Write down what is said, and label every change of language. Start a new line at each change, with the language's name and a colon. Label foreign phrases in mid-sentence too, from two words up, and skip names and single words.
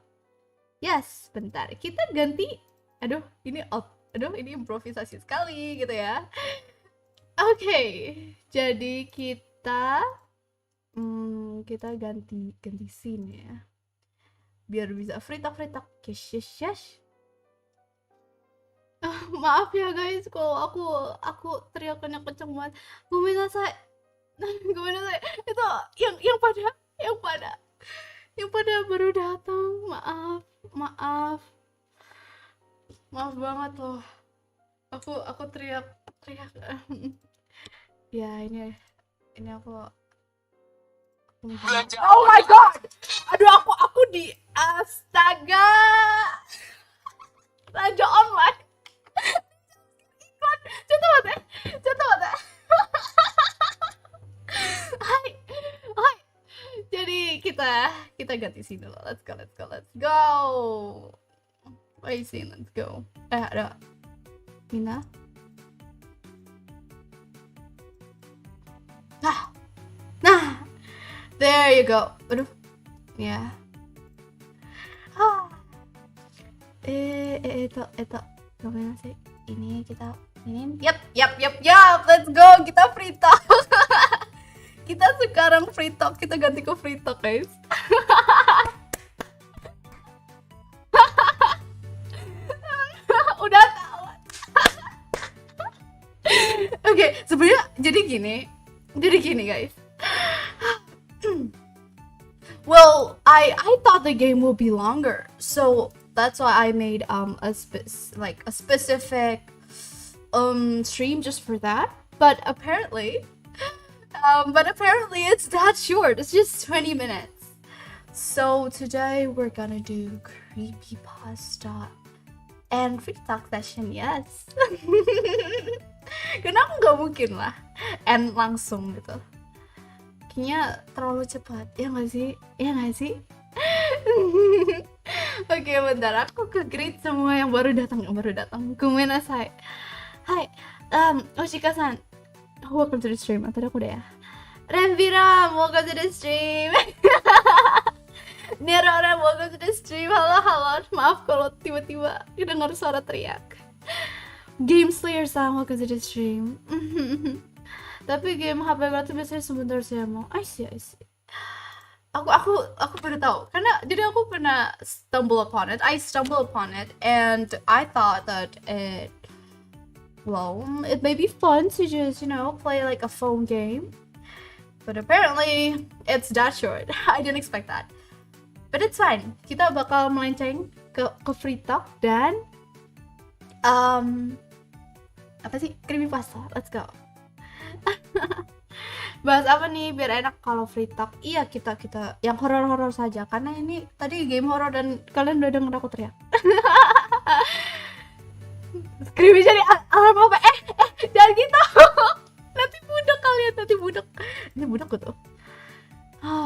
Indonesian: Yes, bentar, kita ganti. Aduh, ini improvisasi sekali gitu ya. Oke, jadi kita ganti scene ya, biar bisa
English: free talk. Yes.
Indonesian: Maaf ya guys kalau aku teriakannya kenceng banget.
Japanese: Gomenasai.
Indonesian: Itu yang pada baru datang. Maaf banget loh. Aku teriak. Ya ini aku belanja.
English: Oh my god.
Indonesian: Aduh, aku di astaga. Belanja online. Contoh banget. Hai. Jadi kita ganti sini dulu.
English: Let's go. Wait, let's go.
Indonesian: Ada Mina. Nah.
English: There you go.
Indonesian: Aduh. Ya. Itu. Gimana sih? Ini. Yap.
English: Let's go.
Indonesian: Kita
English: free talk.
Indonesian: Kita sekarang
English: free talk.
Indonesian: Kita ganti ke
English: free talk,
Indonesian: guys. Udah tahu. Oke, sebenarnya jadi gini, guys.
English: Well, I thought the game would be longer, so that's why I made a specific stream just for that. But apparently it's that short. It's just 20 minutes. So today we're gonna do creepypasta and free talk session. Yes.
Indonesian: Karena aku nggak mungkin lah end langsung gitu. Kayaknya terlalu cepat, ya nggak sih? Oke, bentar, aku ke greet semua yang baru datang.
Japanese: Gomenasai. Hai, Oshika-san,
English: welcome to the stream.
Indonesian: Tadi aku udah ya. Renviram,
English: welcome to the stream. Nero, welcome to the stream.
Indonesian: Halo. Maaf kalau tiba-tiba dengar suara teriak.
English: Game Slayer-san, welcome to the stream.
Indonesian: Tapi game HP berarti biasanya sebentar saya mau.
English: I see.
Indonesian: Aku baru tahu. Karena jadi aku pernah
English: stumble upon it and I thought that it may be fun to just, play like a phone game. But apparently it's that short. I didn't expect that. But it's fine.
Indonesian: Kita bakal melenceng ke
English: free talk
Indonesian: dan creepypasta.
English: Let's go.
Indonesian: Bahas apa nih biar enak kalau free talk? Iya, kita yang horor-horor saja karena ini tadi game horor dan kalian udah denger aku teriak. Creepy jadi alarm apa? Jangan gitu. Nanti budak kalian, Ini budak gitu.